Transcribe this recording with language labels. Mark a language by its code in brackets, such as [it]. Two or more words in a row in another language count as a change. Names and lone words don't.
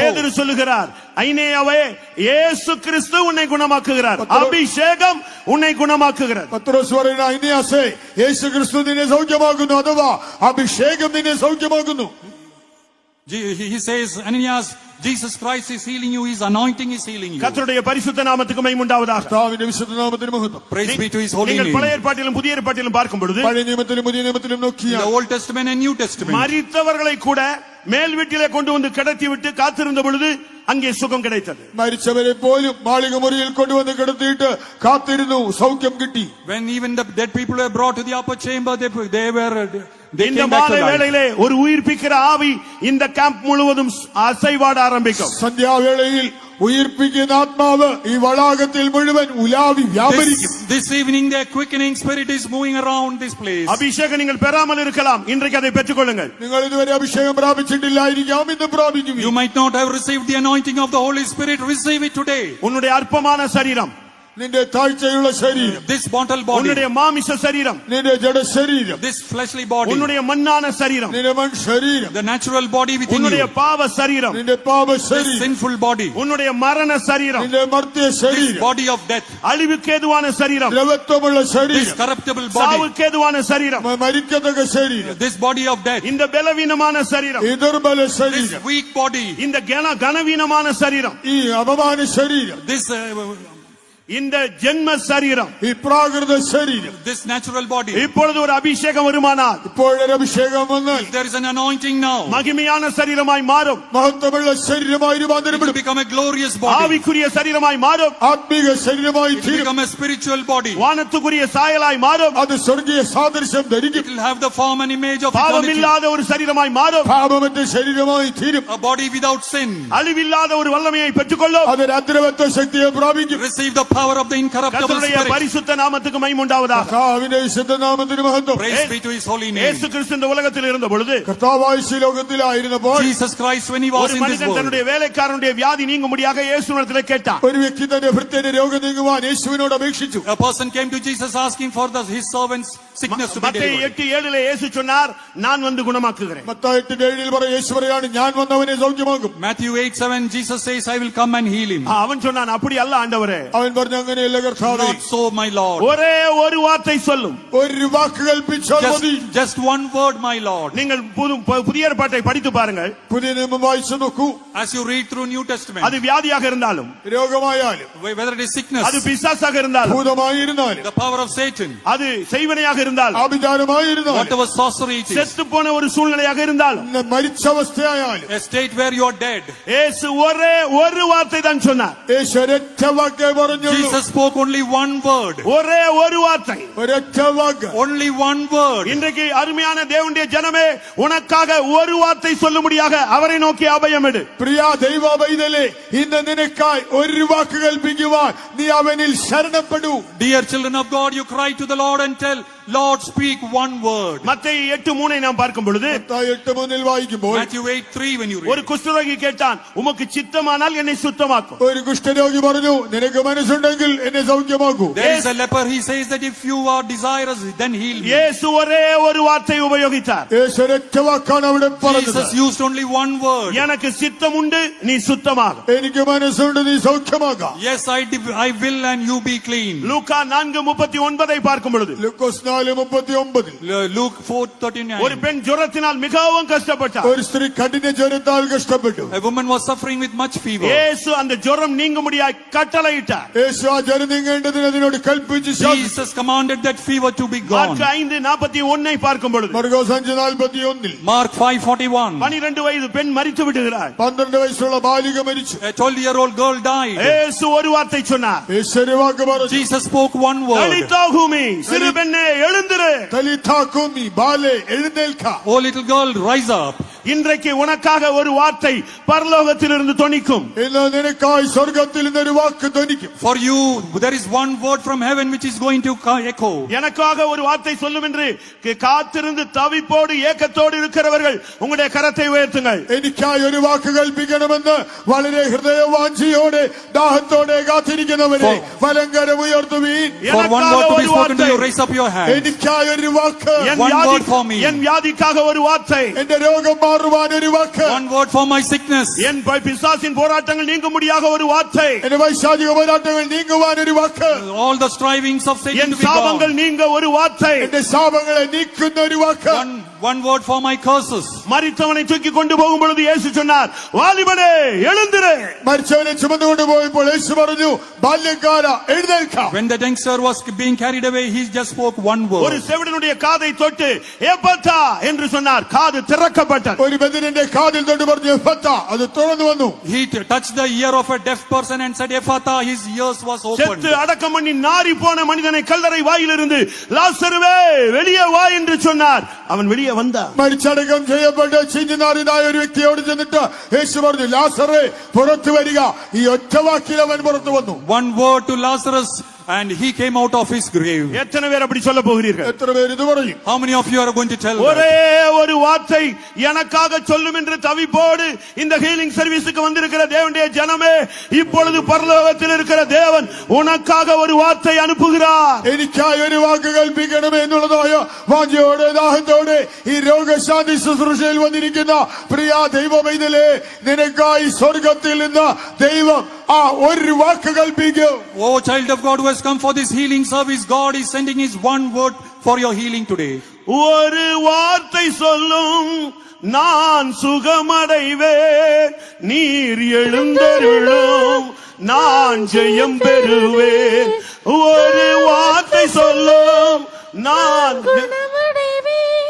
[ta] பேதுரு சொல்லுகிறார், ஐனேயாவே, இயேசு கிறிஸ்து உன்னை குணமாக்குகிறார், அபிஷேகம் உன்னை குணமாக்குகிறது. [ml] പത്രോസ് പറയുന്ന, ഐനിയാസേ, യേശു ക്രിസ്തു നിന്നെ സൗഖ്യമാക്കുന്നു, അഥവാ അഭിഷേകം നിന്നെ സൗഖ്യമാക്കുന്നു. [en] He says, Ananias, Jesus Christ is healing you, his anointing is healing you. [ta] கர்த்தருடைய பரிசுத்த நாமத்துக்கு மகிமை உண்டாவதாக. [ml] കർത്താവിന്റെ വിശുദ്ധ നാമത്തിന് മഹത്വം. [en] Praise be to his holy [ta] நீங்கள் [en] name. [ta] பழைய ஏற்பாட்டிலும் புதிய ஏற்பாட்டிலும் பார்க்கும் பொழுது, [ml] പഴയ നിയമത്തിലും പുതിയ നിയമത്തിലും [en] In the [ml] നോക്കിയാൽ [en] Old Testament and New Testament, [ta] மரித்தவர்களை கூட மேல் வீட்டிலே கொண்டு வந்து கிடத்தி விட்டு காத்திருந்த பொழுது அங்கே சுகம் கிடைத்தது. [ml] മരിച്ചവരെ പോലും മാളിക മുറിയിൽ കൊണ്ടുവന്ന് കിടത്തിയിട്ട് കാത്തിരുന്നു, സൗഖ്യം കിട്ടി. [en] when even the dead people were brought to the upper chamber, they [ta] இந்த [en] came back to [ta] மாலை [en] life. [ta] வேளையிலே ஒரு உயிர்ப்பிக்கிற ஆவி இந்த கேம்ப் முழுவதும் அசைவாட ஆரம்பிக்கும். [ml] സന്ധ്യാവേളയിൽ ഉയിർപ്പിക്കുന്ന ആത്മാവ് ഈ വளாകത്തിൽ മുഴുവൻ ഉലാവി വ്യാപരിക്കും. [en] This evening the quickening spirit is moving around this place. [ta] அபிஷேகம் நீங்கள் பெறாமல் இருக்கலாம், இன்றைக்கு அதை பெற்றுக்கொள்ளுங்கள். [ml] നിങ്ങൾ ഇതുവരെ അഭിഷേകം പ്രാപിച്ചിട്ടില്ലായിരിക്കാം, ഇന്ന് പ്രാപിക്കും. [en] You might not have received the anointing of the Holy Spirit, receive it today. [ta] உன்னுடைய அற்பமான சரீரம், [ml] നിന്റെ താഴ്ചയുള്ള ശരീരം, [en] This mortal body, [ta] உன்னுடைய மாமிச சரீரம், [ml] നിന്റെ ജഡ ശരീരം, [en] this fleshly body, [ta] உன்னுடைய மண்ணான சரீரம், [ml] നിന്റെ മൺ ശരീരം, [en] the natural body within [ta] உன்னுடைய [en] you, [ta] பாவ சரீரம், [ml] നിന്റെ പാപ [en] this [ml] ശരീരം, [en] sinful body, [ta] உன்னுடைய மரண சரீரம், [ml] നിന്റെ മർത്യ [en] this [ml] ശരീരം, [en] body of death, [ta] அழிவுக்கு ஏதுவான சரீரம், [ml] ദ്രവത്വമുള്ള [en] this [ml] ശരീരം, [en] corruptible body, [ta] சாவுக்கு ஏதுவான சரீரம், [ml] മരിക്കത്തക്ക ശരീരം, [en] this body of death, [ta] இந்த பலவீனமான சரீரம், [ml] ഈ ദുർബല [en] this [ml] ശരീരം, [en] weak body, [ta] இந்த கனவீனமான சரீரம், [ml] ഈ അപമാന ശരീരം, [en] this [ta] இந்த ஜென்ம சரீரம், [ml] ഈ പ്രാകൃത ശരീരം, [en] this natural body, [ta] இப்பொழுது ஒரு அபிஷேகம் வருமானால், [ml] ഇപ്പോഴൊരു അഭിഷേകം വന്നാൽ [en] if there is an anointing now, [ta] மகிமையான சரீரமாய் மாறும். [ml] മഹത്വമുള്ള ശരീരമായി [en] it will [ml] രൂപാന്തരപ്പെടും. [en] become a glorious body. [ta] ஆவிக்குரிய சரீரமாய் மாறும். [ml] ആത്മീക ശരീരമായി [en] It will [ml] തീരും. [en] become a spiritual body. [ta] வானத்துக்குரிய சாயலாய் மாறும். [ml] അത് സ്വർഗീയ സാദൃശ്യം [en] It [ml] ധരിക്കും. [en] will have the form and image of [ta] பாவம் [en] eternity. [ta] இல்லாத ஒரு சரீரமாய் மாறும். [ml] പാപമറ്റ ശരീരമായി തീരും. [en] A body without sin. [ta] அழிவில்லாத ஒரு வல்லமையை பெற்றுக்கொள்ளும். [ml] അതൊരു അദ്രവത്വ ശക്തിയെ പ്രാപിക്കും. [en] Receive the power of the incorruptible [ta] கர்த்தருடைய [en] spirit. [ta] பரிசுத்த நாமத்துக்கு மகிமை உண்டாவதாக. [ml] കർത്താവിന്റെ വിശുദ്ധ നാമത്തിന് മഹത്വം. [en] Praise be to his holy name. [ta] இயேசு கிறிஸ்து இந்த உலகத்தில் இருந்த பொழுது [ml] കർത്താവായ ഈ ലോകത്തിലായിരുന്നപ്പോൾ [en] Jesus Christ, when he was [ta] ஒரு [en] in this [ta] மனிதன் [en] world, [ta] தன்னுடைய வேலைக்காரனுடைய வியாதி நீங்கும்படியாக இயேசுவிடத்தில் கேட்டான். [ml] ഒരു വ്യക്തി തന്റെ ഭൃത്യന്റെ രോഗം നീങ്ങുവാൻ യേശുവിനോട് അപേക്ഷിച്ചു. [en] a person came to Jesus asking for his servant's sickness to be [ta] மத்தேயு [en] delivered. [ta] 8:7 இயேசு சொன்னார், நான் வந்து குணமாக்குகிறேன். [ml] മത്തായി 8:7 പറയും യേശു പറയാണ് ഞാൻ വന്നവനെ സൗഖ്യമാക്കും. [en] Matthew 8:7, Jesus says, I will come and heal him. [ta] அவன் சொன்னான், அப்படி அல்ல ஆண்டவரே, [ml] അവൻ പറഞ്ഞു അങ്ങനെയല്ല കർത്താവേ, [en] Not so, my Lord. [ta] ஒரே ஒரு வார்த்தை சொல்லும். [ml] ഒരു വാക്ക് കൽപ്പിച്ചാൽ മതി. [en] Just one word, my Lord. [ta] நீங்கள் புதிய ஏற்பாட்டை படித்து பாருங்கள். [ml] പുതിയ നിയമം വായിച്ചു നോക്കൂ. [en] As you read through New Testament, [ta] அது வியாதியாக இருந்தாலும், [ml] രോഗമായാലും [en] whether it is sickness, [ta] அது பிசாசாக இருந்தாலும், [ml] ഭൂതമായിരുന്നാലും [en] the power of Satan, [ta] அது செய்வனையாக இருந்தாலும், [ml] ആഭിചാരമായിരുന്നാലും [en] whatever sorcery it is, [ta] செத்து போன ஒரு சூழ்நிலையாக இருந்தாலும், [ml] മരിച്ച അവസ്ഥയായാലും [en] a state where you are dead, [ta] இயேசு ஒரே ஒரு வார்த்தை தான் சொன்னார். [ml] യേശു ഒരൊറ്റ വാക്കേ പറഞ്ഞുള്ളൂ. [en] Jesus spoke only one word. [ta] ஒரே ஒரு வார்த்தை. [ml] ഒരൊറ്റ വാക്ക്. [en] Only one word. [ta] இன்றைக்கு அருமையான தேவனுடைய ஜனமே, உனக்காக ஒரு வார்த்தை சொல்லும்படியாக அவரை நோக்கி அபயம் எடு. [ml] പ്രിയ ദൈവ പൈതലേ, ഇന്ന് നിനക്കായി ഒരു വാക്ക് കൽപ്പിക്കുവാൻ നീ അവനിൽ ശരണപ്പെടൂ. [en] Dear children of God, you cry to the Lord and tell, Lord, speak one word. [ta] மத்தேயு 8:3 நாம் பார்க்கும் பொழுது, [ml] മത്തായി 8:3 വായിക്കുമ്പോൾ [en] Matthew 8:3 when you [ta] ஒரு [en] read. [ta] குஷ்டரோகி கேட்டான், உமக்கு சித்தமானால் என்னை சுத்தமாக்கும். [ml] ഒരു കുഷ്ഠരോഗി പറഞ്ഞു നിനക്ക് മനസ്സുണ്ടെങ്കിൽ എന്നെ സൗഖ്യമാക്കൂ. [en] There is a leper, he says that if you are desirous, then heal me. [ta] இயேசு ஒரே ஒரு வார்த்தை உபயோகித்தார். [ml] യേശു ഒരൊറ്റ വാക്കാണ് അവിടെ പറഞ്ഞത്. [en] Jesus used only one word. [ta] எனக்கு சித்தம் உண்டு, நீ சுத்தமாக. [ml] എനിക്ക് മനസ്സുണ്ട്, നീ സൗഖ്യമാകാം. [en] Yes, I will and you be clean. [ta] லூக்கா 4:39 பார்க்கும் பொழுது, [ml] ലൂക്കോസ് 4:39 [en] Luke 4:39. [ta] ஒரு பெண் ஜுரத்தினால் மிகவும் கஷ்டப்பட்டார். [ml] ഒരു സ്ത്രീ കഠിന ജ്വരത്താൽ കഷ്ടപ്പെട്ടു. [en] A woman was suffering with much fever. [ta] இயேசு அந்த ஜுரம் நீங்கும்படியாய் கட்டளையிட்டார். [ml] യേശു ആ ജ്വരം നീങ്ങേണ്ടതിന് അതിനോട് കൽപ്പിച്ചു ശാസിച്ചു. [en] Jesus commanded that fever to be gone. [ta] மார்க் 5:41 பார்க்கும் பொழுது, [ml] മർക്കോസ് 5:41 [en] Mark 5:41. [ta] 12 வயது பெண் மரித்து விடுகிறார். [ml] 12 വയസ്സുള്ള ബാലിക മരിച്ചു. [en] A 12-year-old girl died. [ta] இயேசு ஒரு வார்த்தை சொன்னார். [ml] യേശു ഒരു വാക്ക് പറഞ്ഞു. [en] Jesus spoke one word. [ta] தலித்தாகுமி, சிறு பெண்ணே எழுந்திரு. [ml] തലിഥാ കൂമി, ബാലേ എഴുന്നേൽക്ക. [en] Oh little girl, rise up. [ta] இன்றைக்கு உனக்காக ஒரு வார்த்தை பரலோகத்திலிருந்து தொனிக்கும். [ml] ഇന്ന് നിനക്കായി സ്വർഗ്ഗത്തിൽ നിന്നൊരു വാക്ക് ധ്വനിക്കും. [en] For you, there is one word from heaven which is going to echo. [ta] எனக்காக ஒரு வார்த்தை சொல்லும் என்று காத்திருந்து தவிப்போடு ஏக்கத்தோடு இருக்கிறவர்கள் உங்களுடைய கரத்தை உயர்த்துங்கள். [ml] എനിക്കായി ഒരു വാക്ക് കൽപ്പിക്കണമെന്ന് വളരെ ഹൃദയവാഞ്ചിയോടെ ദാഹത്തോടെ കാത്തിരിക്കുന്നവരെ വലങ്കരം ഉയർത്തുവീൻ. [en] For one word to be spoken to you, raise up your hand. [ml] എനിക്കായി ഒരു വാക്ക്. [en] One word for me. [ta] என் வியாதிக்காக ஒரு வார்த்தை. [ml] എന്റെ രോഗം മാറുവാൻ ഒരു വാക്ക്. [en] One word for my sickness. [ta] என் பிசாசின் போராட்டங்கள் நீங்கும்படியாக ஒரு வார்த்தை. [ml] എന്റെ വൈശാചിക പോരാട്ടങ്ങൾ നീങ്ങുവാൻ ഒരു വാക്ക്. [en] All the strivings of Satan [ta] என் [en] to be [ta] சாபங்கள் [en] gone. [ta] நீங்க ஒரு வார்த்தை. [ml] എന്റെ ശാപങ്ങളെ നീക്കുന്ന ഒരു വാക്ക്. [en] One word for my curses. [ta] மரித்தவனை தூக்கி கொண்டு போகும் பொழுது இயேசு சொன்னார், வாலிபனே எழுந்திரு. [ml] മരിച്ചവനെ ചുമന്നുകൊണ്ട് പോയപ്പോൾ യേശു പറഞ്ഞു, ബാല്യക്കാര എഴുന്നേൽക്കാം. [en] When the youngster was being carried away, he just spoke one [ta] ஒரு [en] word. [ta] செவிடனுடைய காதை தொட்டு எப்பத்தா என்று சொன்னார். காது திறக்கப்பட்டது. [ml] ഒരു ബദിരന്റെ കാതിൽ തൊട്ട് പറഞ്ഞു എഫത്താ, അത് തുറന്നു വന്നു. [en] He touched the ear of a deaf person and said, Ephata, his ears was opened. [ta] செத்து அடக்கம் பண்ணி நாறி போன மனிதனை கல்லறை வாயிலிருந்து லாசருவே வெளியே வா என்று சொன்னார். அவன் வெளியே வந்தான். [ml] മരിച്ചടക്കം ചെയ്യപ്പെട്ട് ചിഞ്ഞുനാറിനായ ഒരു വ്യക്തിയോട് ചെന്നിട്ട് യേശു പറഞ്ഞു, ലാസറേ പുറത്തു വരിക. ഈ ഒറ്റ വാക്കിൽ അവൻ പുറത്തു വന്നു. [en] One word to Lazarus and he came out of his grave. [ta] எத்தனை பேர் அப்படி சொல்ல போகிறீர்கள்? [ml] എത്ര പേര് ഇത് പറയും? [en] How many of you are going to tell that? [ta] ஒரே ஒரு வார்த்தை எனக்காக சொல்லும் என்று தவிப்போடு இந்த [en] healing service [ta] வந்திருக்கிற தேவனுடைய ஜனமே, இப்பொழுது பரலோகத்தில் இருக்கிற தேவன் உனக்காக ஒரு வார்த்தை அனுப்புகிறார். [ml] എനിക്കായി ഒരു വാക്ക് കൽപ്പിക്കണമേ എന്നുള്ളതായ വാഞ്ചയോടെ ദാഹത്തോടെ ഈ രോഗശാന്തി ശുശ്രൂഷയിൽ വന്നിരിക്കുന്ന പ്രിയ ദൈവമൈതലേ, നിനക്കായി സ്വർഗത്തിൽ നിന്ന് ദൈവം ആ ഒരു വാക്ക് കൽപ്പിക്കും. [en] Oh child of God who has come for this healing service, God is sending his one word for your healing today. [ta] ஒரு வார்த்தை சொல்லும் நான் சுகமடைவேன், நீர் எழுந்தருளும் நான் ஜெயம் பெறுவேன். ஒரு வார்த்தை சொல்லும் நான் குணமடைவேன்.